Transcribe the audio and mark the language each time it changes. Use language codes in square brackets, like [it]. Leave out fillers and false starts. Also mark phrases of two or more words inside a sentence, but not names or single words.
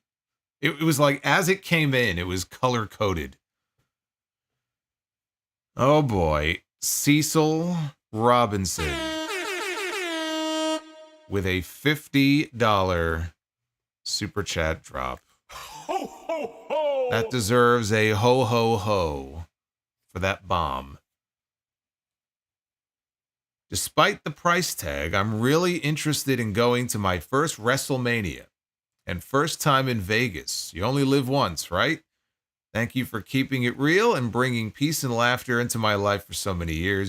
[en] It was like as it came in, it was color coded. Oh boy, Cecil Robinson with a $50 super chat drop. Ho, ho, ho! That deserves a ho, ho, ho for that bomb. Despite the price tag, I'm really interested in going to my first WrestleMania and first time in Vegas. You only live once, right? Thank you for keeping it real and bringing peace and laughter into my life for so many years.